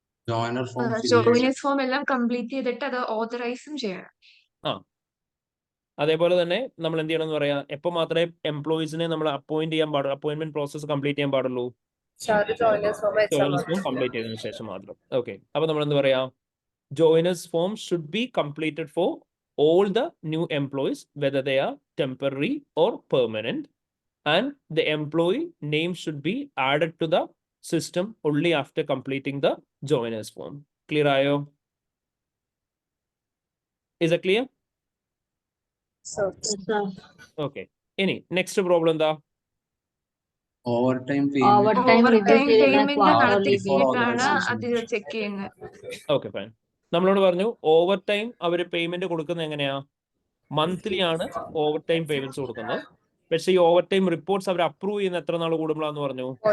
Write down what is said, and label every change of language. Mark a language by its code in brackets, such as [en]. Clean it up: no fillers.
[en] joiner form [ml] joiners form എല്ലാം complete ചെയ്തിട്ട് അത് ഓതറൈസും ചെയ്യണം. അതേപോലെ തന്നെ നമ്മൾ എന്ത് ചെയ്യണം എന്ന് പറയാം, എപ്പോൾ മാത്രമേ എംപ്ലോയീസിനെ നമ്മൾ അപ്പോയിന്റ് ചെയ്യാൻ പാടുള്ളൂ, അപ്പോയിന്റ്മെന്റ് പ്രോസസ് കംപ്ലീറ്റ് ചെയ്യാൻ പാടുള്ളൂ? ജോയിനേഴ്സ് ഫോം കംപ്ലീറ്റ് ചെയ്തതിനു ശേഷം മാത്രം. ഓക്കെ, അപ്പൊ നമ്മൾ എന്ത് പറയാം, [en] Joiners form should be completed for all the new employees, whether they are temporary or permanent, and the employee name should be added to the system only after completing the joiners form. Clear ayo? Is it clear? Okay. Any next problem എന്താ? Overtime Overtime review ചെയ്യുന്ന quarterly [ml] നടത്തിയിട്ടാണ് [en] basis. [ml] അത് check ചെയ്യുന്നത്. [en] Okay fine. [ml] നമ്മളോട് പറഞ്ഞു over time അവര് payment കൊടുക്കുന്നത് എങ്ങനെയാ? Monthly ആണ് ഓവർ ടൈം പേയ്മെന്റ്സ് കൊടുക്കുന്നത്. പക്ഷെ ഈ ഓവർ ടൈം റിപ്പോർട്ട്സ് അവർ അപ്രൂവ് ചെയ്യുന്ന എത്ര നാൾ കൂടുമ്പോഴാന്ന് പറഞ്ഞു?